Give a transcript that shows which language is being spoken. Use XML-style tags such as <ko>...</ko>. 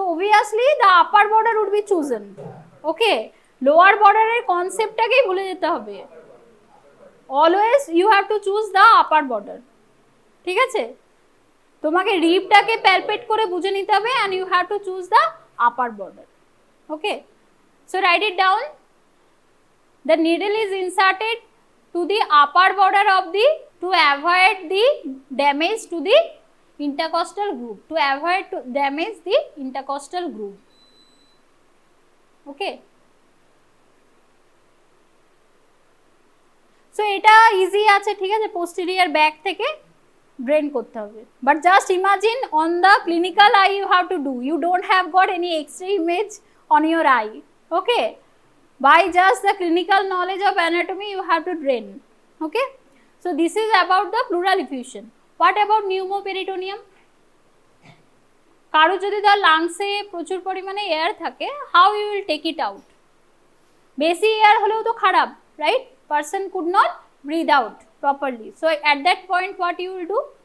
<en>তো obviously the upper border would be chosen.</en> <bn>Okay, lower border এর কনসেপ্টটাকেই ভুলে যেতে হবে।</bn> <en>Always you have to choose the upper border.</en> <bn>ঠিক আছে, তোমাকে রিবটাকে প্যালপেট করে বুঝে নিতে হবে</bn> <en>And you have to choose the upper border. Okay, so write it down. The needle is inserted to the upper border of the to avoid the damage to the intercostal groove, to avoid to damage the intercostal groove.</en> <bn>Okay, so এটা easy আছে, ঠিক আছে, posterior back থেকে drain করতে হবে।</bn> <en>But just imagine on the clinical eye you have to do, you don't have got any x-ray image on your eye. ওকে, by just the clinical knowledge of anatomy you have to drain. Okay, so this is about the pleural effusion. What about pneumoperitoneum?</en> <bn>কারো যদি তার লাংসে প্রচুর পরিমাণে air থাকে,</bn> <en>How you will take it out?</en> <bn>বেশি air হলেও তো খারাপ,</bn> <en>Right? Person could not breathe out properly, so at that point what you will do?</en>